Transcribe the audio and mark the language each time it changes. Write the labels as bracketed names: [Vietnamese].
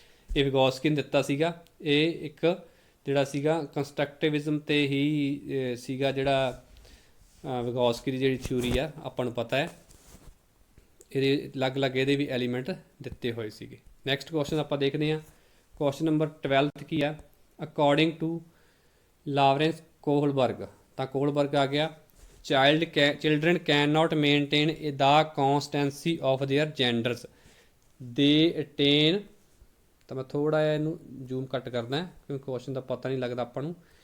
[Punjabi] ਇਹ ਵਿਗੋਸਕੀ ਨੇ ਦਿੱਤਾ ਸੀਗਾ। ਇਹ ਇੱਕ ਜਿਹੜਾ ਸੀਗਾ ਕੰਸਟਰਕਟਿਵਿਜ਼ਮ ਤੇ ਹੀ ਸੀਗਾ, ਜਿਹੜਾ ਵਿਗੋਸਕੀ ਦੀ ਜਿਹੜੀ ਥਿਊਰੀ ਆ ਆਪਾਂ ਨੂੰ ਪਤਾ ਹੈ। ਇਹਦੇ ਅਲੱਗ-ਅਲੱਗ ਇਹਦੇ ਵੀ ਐਲੀਮੈਂਟ ਦਿੱਤੇ ਹੋਏ ਸੀਗੇ। ਨੈਕਸਟ ਕੁਐਸਚਨ ਆਪਾਂ ਦੇਖਦੇ ਹਾਂ। ਕੁਐਸਚਨ ਨੰਬਰ 12 ਕੀ ਆ? [English] according to Lawrence Kohlberg, [Punjabi] ਤਾਂ ਕੋਹਲਬਰਗ ਆ ਗਿਆ, [English] children cannot maintain the constancy of their genders, they attain। [Punjabi] ਤਾਂ ਮੈਂ ਥੋੜ੍ਹਾ ਜਿਹਾ ਇਹਨੂੰ ਜ਼ੂਮ ਘੱਟ ਕਰਦਾ ਕਿਉਂਕਿ ਕੁਐਸਚਨ ਦਾ ਪਤਾ ਨਹੀਂ ਲੱਗਦਾ ਆਪਾਂ ਨੂੰ।